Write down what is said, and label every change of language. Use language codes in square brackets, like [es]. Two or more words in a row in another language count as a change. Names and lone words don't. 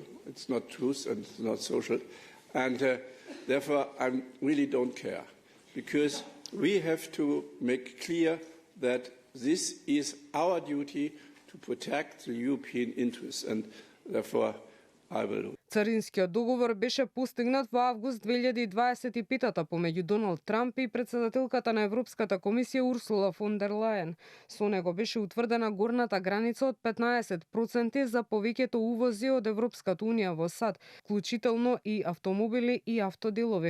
[en] It's not truth and it's not social. And therefore, I really don't care, because we have to make clear that this is our duty to protect the European interests, and therefore I will. [mk] Царинскиот договор беше постигнат во август 2025 помеѓу Доналд Трамп и председателката на Европската комисија Урсула фон дер Лајен. Со него беше утврдена горната граница од 15% за повеќето увози од Европската унија во САД, вклучително и автомобили и автоделови.